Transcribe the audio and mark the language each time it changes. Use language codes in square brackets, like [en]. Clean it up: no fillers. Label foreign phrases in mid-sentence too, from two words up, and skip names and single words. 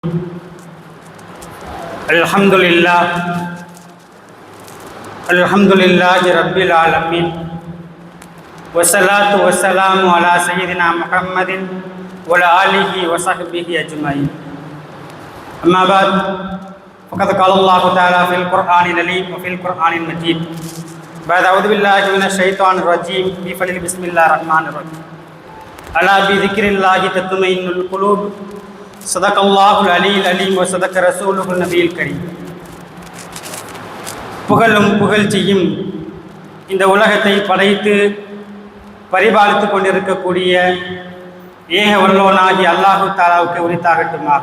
[ar] الحمد لله رب العالمين والصلاة والسلام على سيدنا محمد وعلى آله وصحبه أجمعين. أما بعد فقد قال الله تعالى في القرآن العظيم وفي القرآن المجيد. بعد أعوذ بالله من الشيطان الرجيم بسم الله الرحمن الرحيم. ألا بذكر الله تطمئن القلوب. صدق الله العلي العظيم وصدق رسول النبي الكريم. [ta] புகழும் புகழ்ச்சியும் இந்த உலகத்தை படைத்து பரிபாலித்து கொண்டிருக்கக்கூடிய ஏக வல்லோனாகி அல்லாஹு தாலாவுக்கு உரித்தாகட்டுமாக.